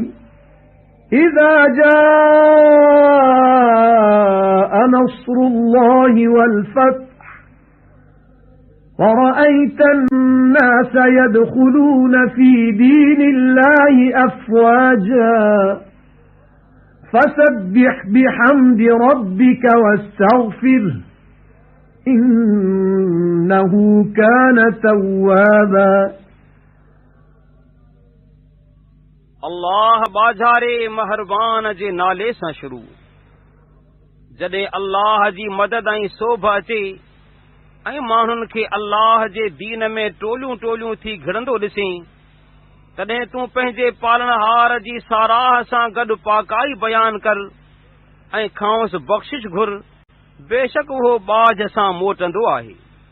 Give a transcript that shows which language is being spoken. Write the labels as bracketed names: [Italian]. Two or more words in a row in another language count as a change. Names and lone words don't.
[Arabic] إذا جاء نصر الله والفتح ورأيت الناس يدخلون في دين الله أفواجا فسبح بحمد ربك واستغفره إنه كان توابا. [Sindhi] अल्लाह बाज़ारे महरबान जे नाले सां शुरू। जॾहिं अल्लाह जी मदद ऐं सोभ अचे ऐं माण्हुनि खे अल्लाह जे दीन में टोलियूं टोलियूं थी घिड़ंदो ॾिसीं, तॾहिं तूं पंहिंजे पालनहार जी साराह सां गॾु पाकाई बयान कर ऐं खांउसि बख़्शिश घुर, बेशक उहो बाझ सां मोटंदो आहे।